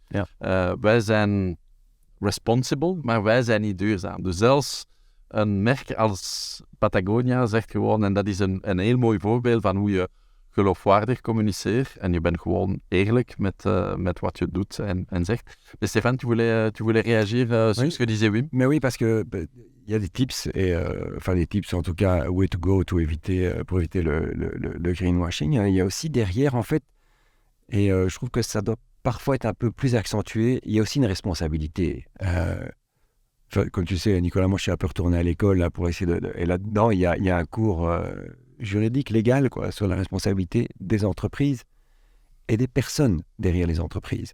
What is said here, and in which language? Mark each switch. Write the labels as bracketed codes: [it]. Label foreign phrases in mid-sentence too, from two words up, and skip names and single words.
[nl] Ja. Wij zijn responsible, maar wij zijn niet duurzaam. Dus zelfs een merk als Patagonia zegt gewoon, en dat is een heel mooi voorbeeld van hoe je geloofwaardig communiceert en je bent gewoon eerlijk met wat je doet en zegt. [fr] Mais Stéphane, tu voulais réagir sur ce que disait Wim? Mais oui, parce que il y a des tips, des tips en tout cas, [en] way to go [fr] pour éviter le greenwashing. Il y a aussi derrière, en fait, et je trouve que ça doit parfois être un peu plus accentué, il y a aussi une responsabilité. Comme tu sais, Nicolas, moi je suis un peu retourné à l'école là, pour essayer et là-dedans, il y a un cours juridique, légal, quoi, sur la responsabilité des entreprises et des personnes derrière les entreprises.